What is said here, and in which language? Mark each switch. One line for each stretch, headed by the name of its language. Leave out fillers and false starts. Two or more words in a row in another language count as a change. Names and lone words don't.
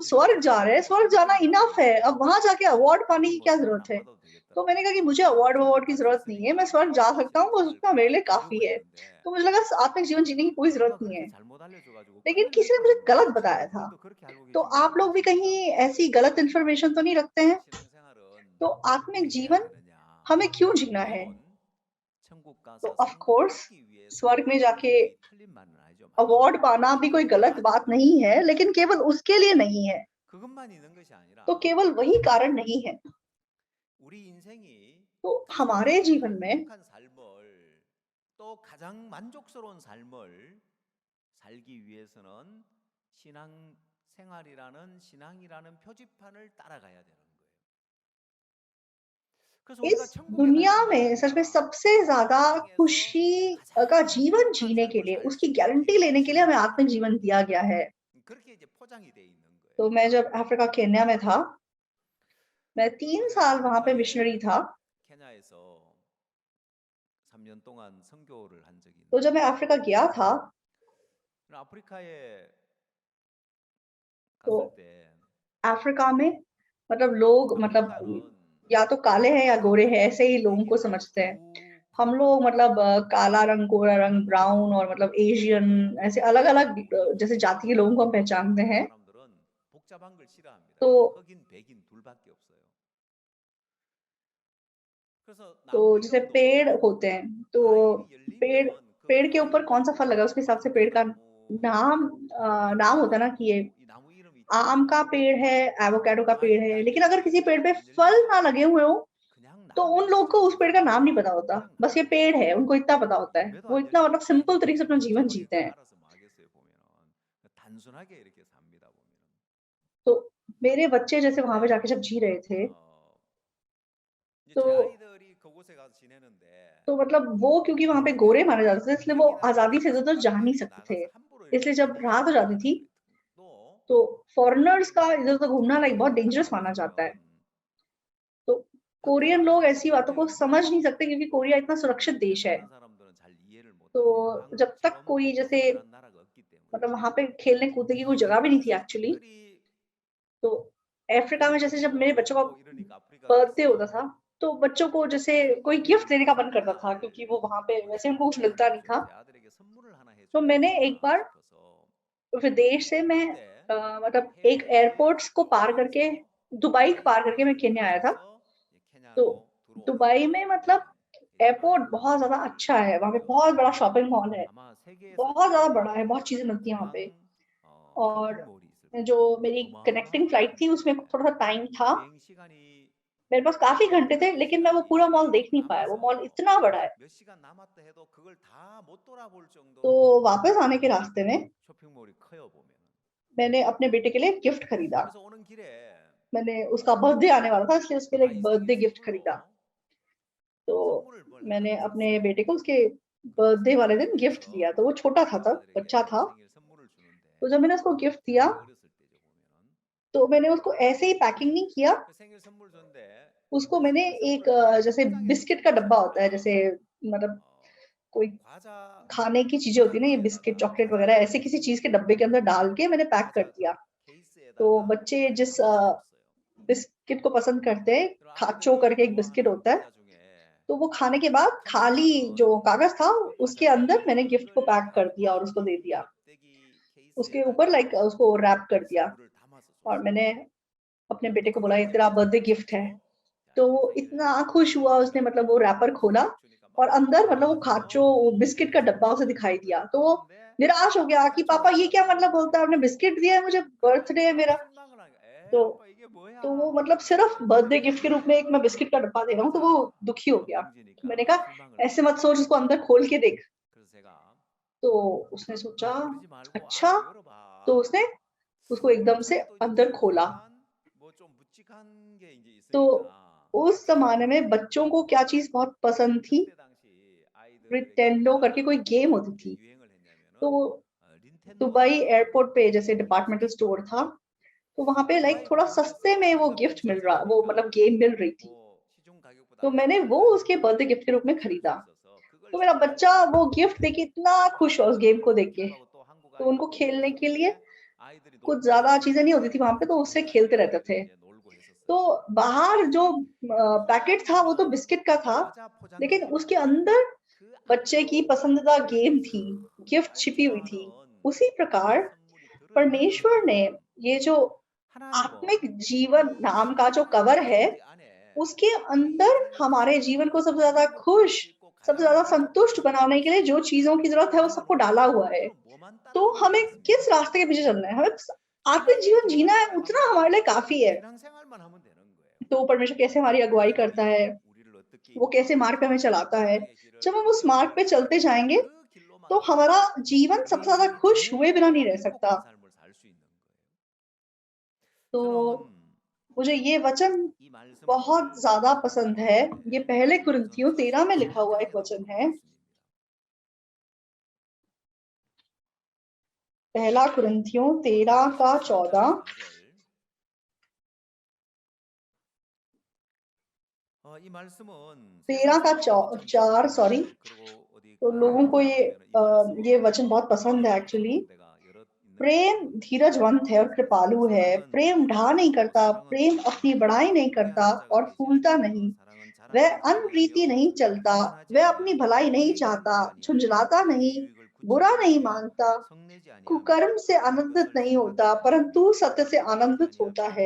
Korean: 아무리
Hindi: स्वर्ग जा रहे हैं, स्वर्ग जाना
Korean: 천국은
Hindi: इनफ है,
Korean: 가는데
Hindi: अब वहाँ जाके अवार्ड पाने
Korean: 그거
Hindi: की
Korean: 뭐
Hindi: क्या
Korean: 상은
Hindi: ज़रूरत
Korean: 안
Hindi: है?
Korean: 받아도
Hindi: तो
Korean: 되겠더라.
Hindi: मैंने कहा कि मुझे अवार्ड ववार्ड की
Korean: 천국 갈 수
Hindi: ज़रूरत नहीं है, मैं
Korean: 있으니까
Hindi: स्वर्ग जा सकता हूँ, बस
Korean: 신앙생활
Hindi: उतना मेरे लिए
Korean: 배우고
Hindi: काफ़ी है।
Korean: 있는데
Hindi: तो मुझे लगा आत्मिक जीवन जीने की कोई ज़रूरत
Korean: 누가
Hindi: नहीं
Korean: 그렇게
Hindi: है।
Korean: 잘못 알려줘 가지고
Hindi: लेकिन
Korean: 큰일 날
Hindi: किसी ने मुझे
Korean: 뻔했는데
Hindi: गलत बताया था।
Korean: 여러분들도 그렇게 알고
Hindi: तो
Korean: 계신 분
Hindi: आप लोग भी
Korean: 계십니까?
Hindi: कहीं ऐसी गलत इन्फॉर्मेशन तो नहीं रखते हैं?
Korean: 신앙생활은
Hindi: तो आत्मिक
Korean: 어떻게 해야
Hindi: जीवन
Korean: 되느냐?
Hindi: हमें क्यों जीना है?
Korean: 물론 천국
Hindi: तो
Korean: 가서
Hindi: ऑफ
Korean: 상을
Hindi: कोर्स
Korean: 받기 위해서
Hindi: स्वर्ग में
Korean: 하는
Hindi: जाके
Korean: 것이 틀린 말은 아니죠.
Hindi: अवार्ड
Korean: 맞는
Hindi: पाना भी कोई
Korean: 말이죠.
Hindi: गलत बात
Korean: 맞는
Hindi: नहीं है,
Korean: 말인데
Hindi: लेकिन केवल उसके लिए नहीं है।
Korean: 그것만 있는 것이
Hindi: तो
Korean: 아니라
Hindi: केवल वही कारण नहीं है।
Korean: 우리 인생이
Hindi: तो हमारे
Korean: 가장
Hindi: जीवन में
Korean: 행복한 삶을 또 가장 만족스러운 삶을 살기 위해서는 신앙 생활이라는 신앙이라는 표지판을 따라가야 되는 거예요. 그래서
Hindi: इस
Korean: 우리가 천국에 갈
Hindi: दुनिया
Korean: 수 있는
Hindi: में सच में
Korean: 이유가
Hindi: सबसे ज़्यादा
Korean: 이 땅에서
Hindi: खुशी का
Korean: 가장
Hindi: जीवन
Korean: 행복한
Hindi: जीने के
Korean: 삶을
Hindi: लिए,
Korean: 살 수
Hindi: उसकी
Korean: 있기
Hindi: गारंटी लेने के लिए
Korean: 위해서
Hindi: हमें आत्मिक
Korean: 하는
Hindi: जीवन
Korean: 거예요.
Hindi: दिया गया है।
Korean: 그렇게 이제 포장이 돼 있는 거예요.
Hindi: तो मैं जब अफ्रीका केन्या में था, मैं 3
Korean: 제가
Hindi: साल वहाँ पे
Korean: 아프리카에
Hindi: मिशनरी था।
Korean: 케냐에서 3년 동안 선교를 한 적이
Hindi: तो जब मैं
Korean: 있는데
Hindi: अफ्रीका गया था,
Korean: 아프리카에
Hindi: तो
Korean: 갔을 때
Hindi: अफ्रीका में मतलब लोग मतलब
Korean: 아프리카는
Hindi: या तो काले हैं या गोरे हैं, ऐसे ही लोगों को
Korean: 되게
Hindi: समझते हैं।
Korean: 두
Hindi: हम
Korean: 부류가
Hindi: लोग
Korean: 나눠져
Hindi: मतलब
Korean: 있어요.
Hindi: काला रंग, गोरा रंग, ब्राउन और मतलब एशियन ऐसे अलग-अलग जैसे जाति के लोगों को हम पहचानते
Korean: 아프리카
Hindi: हैं।
Korean: 사람들은 복잡한 걸 싫어합니다.
Hindi: तो
Korean: 흑인, 백인 둘밖에 없어요. 그래서
Hindi: तो
Korean: 나무
Hindi: जैसे
Korean: 이름도
Hindi: पेड़ होते हैं, तो
Korean: 과일이
Hindi: पेड़
Korean: 열리면 그
Hindi: पेड़ के ऊपर
Korean: 과일
Hindi: कौन-सा फल लगा है, उसके हिसाब से पेड़ का नाम नाम होता है ना कि ये
Korean: 이 나무 이름이 있잖아요.
Hindi: आम का पेड़ है, एवोकाडो का पेड़ है,
Korean: 과일이 안
Hindi: लेकिन अगर किसी पेड़ पे
Korean: 열리고 안
Hindi: फल ना
Korean: 열리고
Hindi: लगे हुए हों,
Korean: 그냥
Hindi: तो उन
Korean: 나무
Hindi: लोग को उस पेड़ का नाम नहीं पता होता।
Korean: 그냥
Hindi: बस ये
Korean: 나무
Hindi: पेड़ है, उनको इतना पता होता है।
Korean: 열매도
Hindi: वो
Korean: 안
Hindi: इतना
Korean: 열리고
Hindi: मतलब
Korean: 과일도
Hindi: सिंपल
Korean: 안
Hindi: तरीके से अपना
Korean: 열리고
Hindi: जीवन
Korean: 저거에
Hindi: जीते हैं।
Korean: 알아서 뭐 하겠어요 보면은 단순하게 이렇게 삽니다 보면은.
Hindi: तो मेरे बच्चे जैसे वहाँ पे जाके जब जी रहे थे,
Korean: 어 이제
Hindi: तो
Korean: 제 아이들이 그곳에 가서 지내는데
Hindi: तो मतलब वो क्योंकि वहाँ पे गोरे माने जाते थे, इसलिए वो
Korean: 백인이나
Hindi: आज़ादी से
Korean: 흑인이나
Hindi: इधर-उधर जा नहीं
Korean: 관계없이
Hindi: सकते थे।
Korean: 나가서 함부로 이렇게
Hindi: इसलिए जब रात हो
Korean: 다니면 안
Hindi: जाती थी,
Korean: 된다고 그랬던 또
Hindi: तो फॉरेनर्स का इधर-उधर घूमना लाइक बहुत
Korean: 코리안
Hindi: डेंजरस
Korean: 사람들이
Hindi: माना जाता है।
Korean: 가면
Hindi: तो
Korean: 밖에
Hindi: कोरियन
Korean: 나가서
Hindi: लोग
Korean: 있을
Hindi: ऐसी बातों को
Korean: 환경이
Hindi: समझ
Korean: 없어요.
Hindi: नहीं सकते क्योंकि कोरिया इतना सुरक्षित
Korean: 한국에
Hindi: देश है।
Korean: 사는 사람들은 잘 이해를 못
Hindi: तो
Korean: 합니다.
Hindi: जब तक कोई
Korean: 한국처럼
Hindi: जैसे
Korean: 특별한 나라가 없기 때문에.
Hindi: मतलब वहाँ पे खेलने-कूदने की कोई जगह भी नहीं थी
Korean: 그래서
Hindi: एक्चुअली।
Korean: 특별히
Hindi: तो अफ्रीका में जैसे जब मेरे बच्चों का
Korean: 또 이러니까 아프리카
Hindi: बर्थडे होता
Korean: 가서
Hindi: था, तो बच्चों को जैसे कोई गिफ्ट देने का मन करता था क्योंकि वो वहाँ पे वैसे उनको कुछ मिलता नहीं
Korean: 그래서
Hindi: था।
Korean: 제 아들에게 선물을 하나
Hindi: तो
Korean: 해줘야
Hindi: मैंने एक
Korean: 되겠다
Hindi: बार
Korean: 싶어서
Hindi: विदेश से मैं
Korean: 그때
Hindi: मतलब एक
Korean: 해외
Hindi: एयरपोर्ट्स को पार करके दुबई पार करके मैं केन्या आया था।
Korean: 케냐에서
Hindi: तो
Korean: 케냐로
Hindi: दुबई
Korean: 들어오는데
Hindi: में मतलब एयरपोर्ट बहुत ज़्यादा अच्छा है, वहाँ पे बहुत बड़ा
English: shopping mall
Hindi: है,
Korean: 아마 세계에서
Hindi: बहुत ज़्यादा
Korean: 제일
Hindi: बड़ा है, बहुत चीज़ें मिलती हैं वहाँ पे।
Korean: 공항
Hindi: और
Korean: 쇼핑몰이 있을
Hindi: जो
Korean: 겁니다.
Hindi: मेरी कनेक्टिंग
Korean: 어마어마하게
Hindi: फ्लाइट थी
Korean: 큰데
Hindi: उसमें थोड़ा-सा टाइम था,
Korean: 비행 시간이
Hindi: मेरे पास काफ़ी घंटे थे, लेकिन मैं वो पूरा मॉल देख नहीं पाया, वो मॉल
Korean: 남아서
Hindi: इतना बड़ा है।
Korean: 몇 시간 남았다 해도 그걸 다 못 돌아볼
Hindi: तो
Korean: 정도로
Hindi: वापस आने के रास्ते में
Korean: 쇼핑몰이 커요 보면은.
Hindi: मैंने अपने बेटे के लिए एक गिफ्ट खरीदा।
Korean: 그래서 오는 길에
Hindi: मैंने उसका बर्थडे आने वाला था इसलिए उसके लिए एक
Korean: 아이
Hindi: बर्थडे
Korean: 생일
Hindi: गिफ्ट खरीदा।
Korean: 선물로
Hindi: तो
Korean: 선물을 뭘
Hindi: मैंने
Korean: 하나
Hindi: अपने
Korean: 샀어요.
Hindi: बेटे को उसके
Korean: 그래서
Hindi: बर्थडे वाले दिन गिफ्ट
Korean: 선물하면서
Hindi: दिया, तो वो छोटा था
Korean: 제
Hindi: तब,
Korean: 아들에게
Hindi: बच्चा था।
Korean: 생일 선물을 주는데
Hindi: तो जब मैंने उसको गिफ्ट
Korean: 제
Hindi: दिया,
Korean: 아들이 어렸을 때죠 보면은
Hindi: तो मैंने उसको ऐसे ही पैकिंग नहीं किया,
Korean: 그 생일 선물 줬는데
Hindi: उसको
Korean: 그
Hindi: मैंने
Korean: 생일
Hindi: एक
Korean: 선물을 잘
Hindi: जैसे
Korean: 포장해서
Hindi: बिस्किट का
Korean: 선물을
Hindi: डब्बा
Korean: 줬더라.
Hindi: होता है, जैसे मतलब 어, कोई
Korean: 과자
Hindi: खाने की चीज़ें होती है ना, ये बिस्किट,
Korean: 포장지에다가
Hindi: चॉकलेट वगैरह ऐसे किसी चीज़ के डब्बे के अंदर डाल के मैंने पैक कर
Korean: 과자
Hindi: दिया। तो
Korean: 케이스에다가
Hindi: बच्चे जिस
Korean: 선물을 줬어요.
Hindi: बिस्किट को पसंद करते हैं,
Korean: 그럼
Hindi: खाचो
Korean: 아이들이
Hindi: करके एक बिस्किट
Korean: 좋아하는
Hindi: होता है,
Korean: 과자 중에
Hindi: तो वो खाने के बाद खाली
Korean: 큼직한
Hindi: जो कागज़ था,
Korean: 그
Hindi: उसके
Korean: 과자가
Hindi: अंदर मैंने
Korean: 있는데
Hindi: गिफ्ट को
Korean: 그걸
Hindi: पैक कर दिया और उसको दे
Korean: 가격이
Hindi: दिया।
Korean: 껍데기
Hindi: उसके ऊपर लाइक
Korean: 케이스에다가
Hindi: उसको रैप कर दिया
Korean: 선물을 담아서
Hindi: और
Korean: 줬어요.
Hindi: मैंने अपने
Korean: 또
Hindi: बेटे को बोला,
Korean: 그걸
Hindi: "ये
Korean: 이제
Hindi: तेरा
English: birthday gift
Hindi: है।"
Korean: 가지고 제
Hindi: तो
Korean: 아이들
Hindi: वो
Korean: 생일
Hindi: इतना खुश हुआ, उसने मतलब वो रैपर खोला
Korean: 주니까
Hindi: और
Korean: 막
Hindi: अंदर मतलब वो खाचो,
Korean: 좋아하면서
Hindi: वो बिस्किट का डब्बा उसे दिखाई दिया। तो वो
Korean: 줬는데
Hindi: निराश हो गया कि पापा ये क्या मतलब
Korean: 사촌동생들은
Hindi: बोलता है, आपने बिस्किट दिया है मुझे,
Korean: 그냥
Hindi: बर्थडे है
Korean: 막
Hindi: मेरा।
Korean: 실망을 하는 거야. "에이
Hindi: तो
Korean: 아빠 이게 뭐야."
Hindi: तो वो मतलब
Korean: 막
Hindi: सिर्फ
Korean: 이러면서
English: birthday gift
Hindi: के रूप में एक मैं बिस्किट का डब्बा दे रहा हूँ, तो वो
Korean: 과자
Hindi: दुखी हो
Korean: 한
Hindi: गया। तो मैंने
Korean: 봉지니까
Hindi: कहा,
Korean: 실망을
Hindi: "ऐसे
Korean: 했죠.
Hindi: मत सोच, उसको अंदर खोल के देख।"
Korean: 그래서 제가
Hindi: तो उसने सोचा,
Korean: "아 그러지 말고
Hindi: "अच्छा।"
Korean: 알아서
Hindi: तो
Korean: 열어봐."
Hindi: उसने उसको एकदम से
Korean: 아직도 이제
Hindi: अंदर खोला।
Korean: 어리지만 뭐 좀 묵직한 게 이제
Hindi: तो
Korean: 있으니까
Hindi: उस ज़माने में बच्चों को क्या चीज़ बहुत पसंद थी?
Korean: 그때
Hindi: प्रिटेंडो करके कोई गेम होती थी।
Korean: 유행을 했냐면은
Hindi: तो दुबई
Korean: 닌텐도에서
Hindi: एयरपोर्ट पे जैसे
English: departmental store
Hindi: था, तो वहाँ पे लाइक
Korean: 두바이
Hindi: थोड़ा
Korean: 공항에서
Hindi: सस्ते में वो
Korean: 픽업
Hindi: गिफ्ट मिल
Korean: 근처지
Hindi: रहा वो मतलब
Korean: 않습니까?
Hindi: गेम मिल रही थी।
Korean: 시중 가격보다
Hindi: तो मैंने
Korean: 훨씬
Hindi: वो उसके
Korean: 저렴한
English: birthday gift
Hindi: के रूप में
Korean: 게임을
Hindi: खरीदा।
Korean: 줄 수 있어서 그걸
Hindi: तो मेरा बच्चा
Korean: 사용하고
Hindi: वो गिफ्ट देख के इतना खुश हुआ उस गेम को देख के।
Korean: 기록하고 또 한국
Hindi: तो उनको
Korean: 아이들도
Hindi: खेलने के लिए
Korean: 있었는데 아이들이
Hindi: कुछ
Korean: 놀고
Hindi: ज़्यादा
Korean: 있으면
Hindi: चीज़ें नहीं होती थी वहाँ पे, तो उससे खेलते
Korean: 동생들하고
Hindi: रहते थे।
Korean: 이제 놀고
Hindi: तो
Korean: 했었어요.
Hindi: बाहर जो पैकेट था वो तो बिस्किट का था,
Korean: 과자
Hindi: लेकिन
Korean: 포장지에
Hindi: उसके अंदर
Korean: 그
Hindi: बच्चे की
Korean: 안에도
Hindi: पसंदीदा गेम थी,
Korean: 그
Hindi: गिफ्ट
Korean: 아이가
Hindi: छिपी हुई थी।
Korean: 좋아하는
Hindi: उसी प्रकार
Korean: 선물이
Hindi: परमेश्वर ने
Korean: 들어있다는
Hindi: ये जो
Korean: 하나님은
Hindi: आत्मिक जीवन
Korean: 이
Hindi: नाम का जो
Korean: 신앙생활
Hindi: कवर है,
Korean: 패키지 안에
Hindi: उसके
Korean: 우리
Hindi: अंदर
Korean: 인생을
Hindi: हमारे जीवन को सबसे ज़्यादा
Korean: 가장
Hindi: खुश,
Korean: 행복할 수 있고
Hindi: सबसे
Korean: 가장
Hindi: ज़्यादा संतुष्ट
Korean: 만족할 수
Hindi: बनाने के लिए जो चीज़ों की ज़रूरत है, वो
Korean: 있는
Hindi: सबको
Korean: 거는
Hindi: डाला हुआ है।
Korean: 그럼 뭐만
Hindi: तो
Korean: 따르면
Hindi: हमें
Korean: 되겠습니까?
Hindi: किस रास्ते के पीछे चलना है? हमें आत्मिक
Korean: 신앙의
Hindi: जीवन जीना
Korean: 길만
Hindi: है,
Korean: 잘
Hindi: उतना
Korean: 가면
Hindi: हमारे लिए
Korean: 되는
Hindi: काफ़ी है।
Korean: 신앙생활만 하면 되는 거예요.
Hindi: तो परमेश्वर कैसे हमारी अगुवाई करता है,
Korean: 하나님이 우리를 어떻게
Hindi: वो कैसे
Korean: 인도하고
Hindi: मार्ग पे हमें चलाता है।
Korean: 신앙의
Hindi: जब हम
Korean: 길을
Hindi: उस मार्ग पे चलते
Korean: 걸어갈
Hindi: जाएँगे,
Korean: 그
Hindi: तो हमारा
Korean: 길로만으로도
Hindi: जीवन
Korean: 우리
Hindi: सबसे ज़्यादा
Korean: 인생이
Hindi: खुश हुए बिना नहीं
Korean: 제일
Hindi: रह सकता।
Korean: 행복한 삶을 살 수 있는 거예요.
Hindi: तो
Korean: 저는
Hindi: मुझे ये वचन
Korean: 이
Hindi: बहुत
Korean: 말씀을
Hindi: ज़्यादा पसंद है। ये पहले
Korean: 우선
Hindi: कुरिन्थियों 13 में लिखा हुआ एक
Korean: 14장에
Hindi: वचन
Korean: 나오는
Hindi: है।
Korean: 말씀입니다.
Hindi: पहला कुरिन्थियों 13 का 14
Korean: 이 말씀은
Hindi: 13 का 4 सॉरी।
Korean: 그리고 어디
Hindi: तो लोगों को ये वचन बहुत पसंद है एक्चुअली। प्रेम धीरजवंत है और कृपालु है, प्रेम ढा नहीं करता, प्रेम अपनी बड़ाई नहीं करता और फूलता नहीं, वह अनप्रीति नहीं चलता, वह अपनी भलाई नहीं चाहता, झुंझलाता नहीं, बुरा नहीं मानता, कुकर्म से आनंदित नहीं होता, परंतु सत्य से आनंदित होता है।